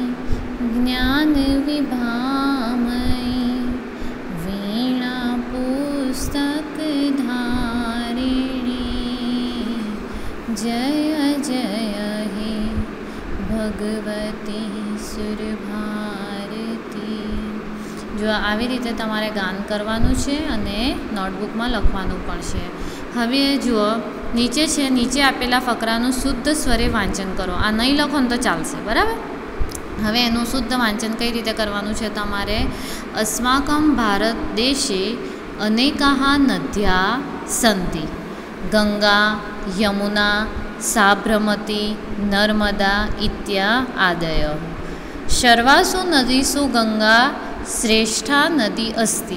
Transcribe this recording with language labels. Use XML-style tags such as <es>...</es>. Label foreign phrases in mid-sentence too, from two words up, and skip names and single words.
<sa>ज्ञानविभामयी वीणापुस्तकधारिणी जय जय हे भगवती सुरभारती।</sa> <gu>जो આવી રીતે તમારે ગાન કરવાનું છે અને નોટબુકમાં લખવાનું પણ છે। હવે જુઓ નીચે છે, નીચે આપેલા ફકરાનું શુદ્ધ સ્વરે વાંચન કરો। આ નહીં લખો ને તો ચાલશે, બરાબર। હવે એનું શુદ્ધ વાંચન કઈ રીતે કરવાનું છે તમારે?</gu> <sa>अस्माकं भारत देशे अनेकाः नद्यः सन्ति गंगा यमुना साबरमती नर्मदा इत्यादयः। सर्वासु नदीषु गंगा श्रेष्ठा नदी अस्ति।</sa>